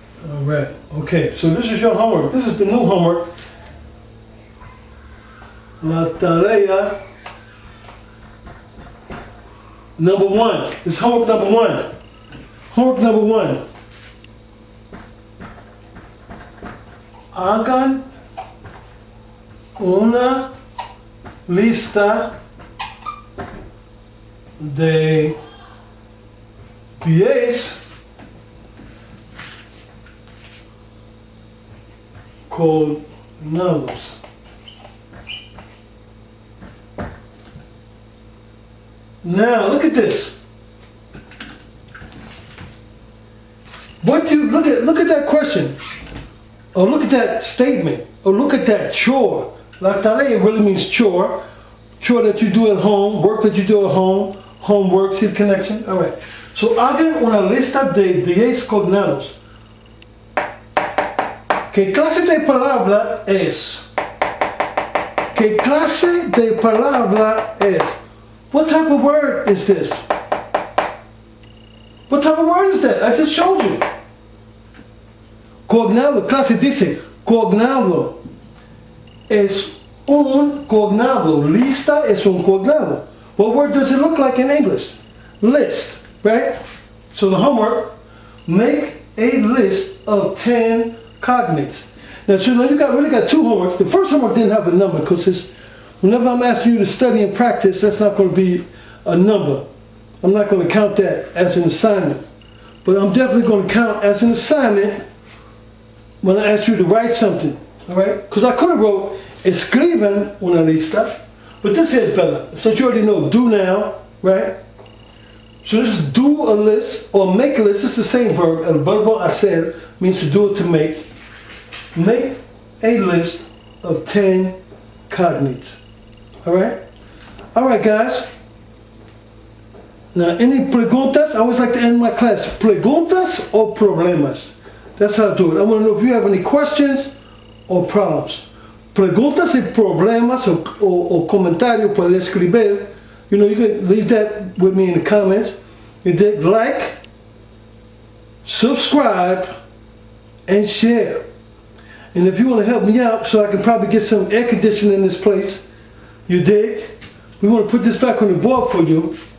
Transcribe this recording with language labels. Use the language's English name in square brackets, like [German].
[English] All right. Okay. So this is your homework. This is the new homework. [Spanish] La tarea [English] number 1. This is homework number 1. Homework number 1. [Spanish] Hagan una lista de 10 cognados. [English] Now look at this. What do you look at that question? Or look at that statement. Or look at that chore. [Spanish] La tarea [English] really means chore. Chore that you do at home, work that you do at home, homework, see the connection? Alright. [Spanish] So hagan una lista de 10 cognados. ¿Qué clase de palabra es? ¿Qué clase de palabra es? [English] What type of word is this? What type of word is that? I just showed you. [Spanish] Cognado, clase dice, cognado es un cognado. Lista es un cognado. [English] What word does it look like in English? List, right? So the homework, make a list of 10 cognates. Now, so now you really got 2 homeworks. The first homework didn't have a number because whenever I'm asking you to study and practice, that's not going to be a number. I'm not going to count that as an assignment. But I'm definitely going to count as an assignment when I ask you to write something. All right? Because I could have wrote, [Spanish] escriban una lista. [English] But this is better. Since you already know, do now, right? So this is do a list or make a list. It's the same verb. [Spanish] El verbo hacer [English] means to do it, to make. Make a list of 10 cognates. Alright? Alright, guys. Now, any preguntas? I always like to end my class. [Spanish] Preguntas or problemas? [English] That's how I do it. I want to know if you have any questions or problems. [Spanish] Preguntas y problemas o comentarios puede escribir. [English] You can leave that with me in the comments. You did like, subscribe, and share. And if you want to help me out so I can probably get some air conditioning in this place, you dig? We want to put this back on the board for you.